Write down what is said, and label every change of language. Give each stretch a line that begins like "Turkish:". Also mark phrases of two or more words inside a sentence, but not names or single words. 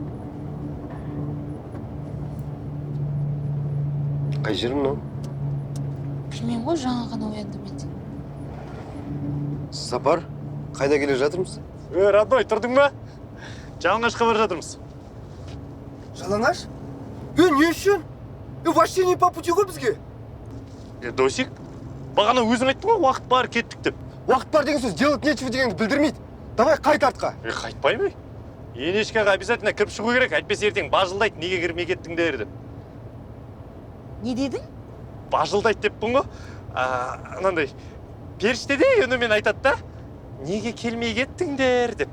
Kazakh: Қай жерім мынау? Білмеймін ғой, жаңа ғана ояндым мен. Сапар, қайда келе жатырмыз? Родной, тұрдың ба? Жалаңашқа бара жатырмыз. Жалаңаш? Не үшін?
Russian: Вообще не по пути
Kazakh: ғой бізге. Досик, бағана өзің айттың ғой, уақыт бар, кеттік деп. Уақыт бар деген сөз
Russian: делать нечего
Kazakh: дегенді білдірмейді. Давай қайт артқа. Қайтпаймын. Енешкаға обязательно кіріп шығу керек, әйтпесе ертең бажылдайды, неге кірмей кеттіңдер деп. Не дедің? Бажылдайды деппін ғой. Анандай, періште де үнімен айтады да, неге келмей кеттіңдер деп.